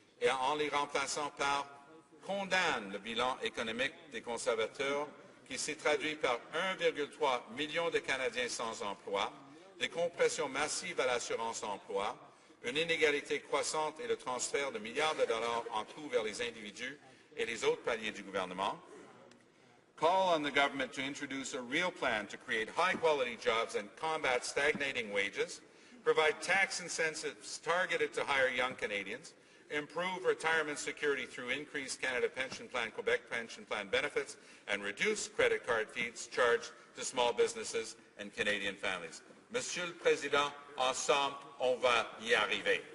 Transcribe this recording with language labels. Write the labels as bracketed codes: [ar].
[fr] en les remplaçant par « condamne le bilan économique des conservateurs qui s'est traduit par 1,3 million de Canadiens sans emploi, des compressions massives à l'assurance-emploi, une inégalité croissante et le transfert de milliards de dollars en coûts vers les individus et les autres paliers du gouvernement. [en] Call on the government to introduce a real plan to create high-quality jobs and combat stagnating wages, provide tax incentives targeted to hire young Canadians, improve retirement security through increased Canada Pension Plan, Quebec Pension Plan benefits, and reduce credit card fees charged to small businesses and Canadian families. [fr] Monsieur le Président, ensemble, on va y arriver.